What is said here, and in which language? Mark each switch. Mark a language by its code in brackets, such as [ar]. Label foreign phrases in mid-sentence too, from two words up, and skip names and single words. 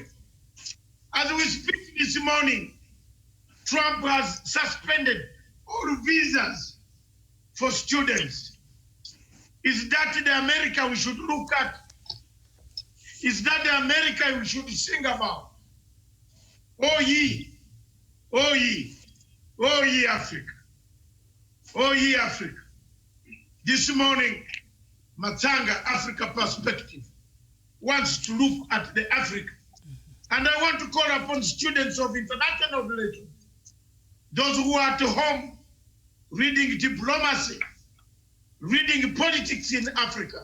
[en] As we speak this morning, Trump has suspended all visas for students. Is that the America we should look at? Is that the America we should sing about? Oh ye, oh ye, oh ye Africa, oh ye Africa. This morning, MATSANGA Africa Perspective wants to look at the Africa. And I want to call upon students of international relations, those who are at home reading diplomacy, reading politics in Africa.